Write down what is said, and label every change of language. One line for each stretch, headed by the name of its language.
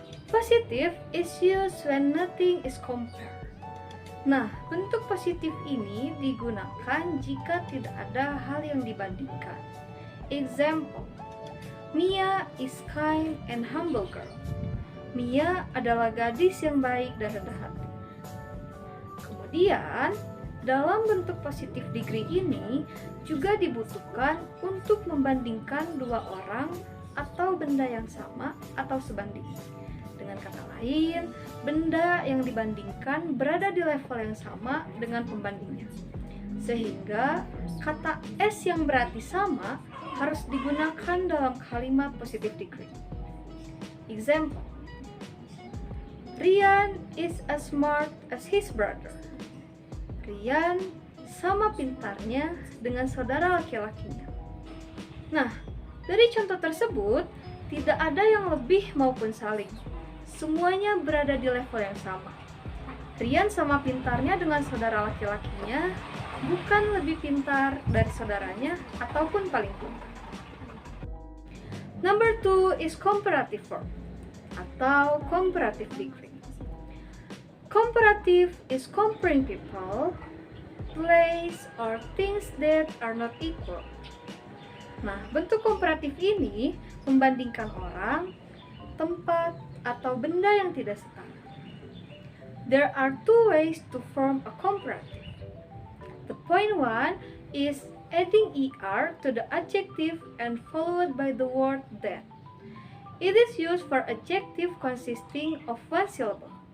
English: Positive is used when nothing is compared.
Indonesian: Nah, bentuk positif ini digunakan jika tidak ada hal yang dibandingkan.
English: Example, Mia is kind and humble girl.
Indonesian: Mia adalah gadis yang baik dan rendah hati. Kemudian, dalam bentuk positif degree ini juga dibutuhkan untuk membandingkan dua orang atau benda yang sama atau sebanding. Dengan kata lain, benda yang dibandingkan berada di level yang sama dengan pembandingnya. Sehingga kata S yang berarti sama harus digunakan dalam kalimat positive degree.
English: Example, Rian is as smart as his brother.
Indonesian: Rian sama pintarnya dengan saudara laki-lakinya. Nah, dari contoh tersebut, tidak ada yang lebih maupun saling. Semuanya berada di level yang sama. Rian sama pintarnya dengan saudara laki-lakinya, bukan lebih pintar dari saudaranya ataupun paling pintar.
English: Number 2 is comparative form atau comparative degree. Comparative is comparing people, place, or things that are not equal.
Indonesian: Nah, bentuk komparatif ini membandingkan orang, tempat, atau benda yang tidak setara.
English: There are 2 ways to form a comparative. The point 1 is adding er to the adjective and followed by the word that. It is used for adjective consisting of one syllable.